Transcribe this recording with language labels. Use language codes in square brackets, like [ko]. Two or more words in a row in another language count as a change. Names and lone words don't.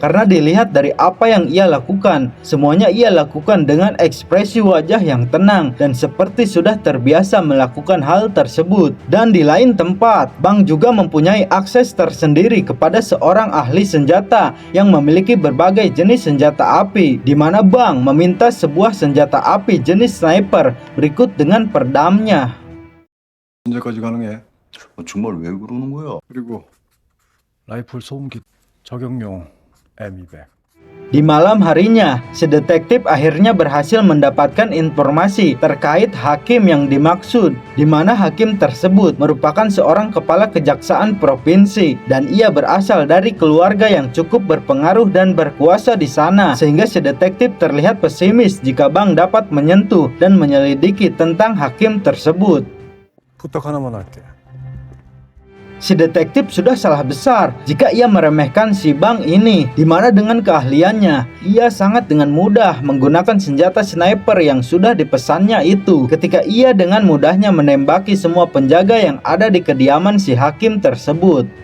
[id] Karena dilihat dari apa yang ia lakukan, semuanya ia lakukan dengan ekspresi wajah yang tenang dan seperti sudah terbiasa melakukan hal tersebut. Dan di lain tempat, Bang juga mempunyai akses tersendiri kepada seorang ahli senjata yang memiliki berbagai jenis senjata api, di mana Bang meminta sebuah senjata api jenis sniper berikut dengan perdamnya. [ko] 언제까지 가능해? 정말 왜 그러는 거야? 그리고 라이플 소음기 저격용 M200. [id] Di malam harinya, si detektif akhirnya berhasil mendapatkan informasi terkait hakim yang dimaksud, di mana hakim tersebut merupakan seorang kepala kejaksaan provinsi dan ia berasal dari keluarga yang cukup berpengaruh dan berkuasa di sana, sehingga si detektif terlihat pesimis jika Bang dapat menyentuh dan menyelidiki tentang hakim tersebut. [ko] 부탁 하나만 할게. [id] Si detektif sudah salah besar jika ia meremehkan si Bang ini, di mana dengan keahliannya, ia sangat dengan mudah menggunakan senjata sniper yang sudah dipesannya itu ketika ia dengan mudahnya menembaki semua penjaga yang ada di kediaman si hakim tersebut.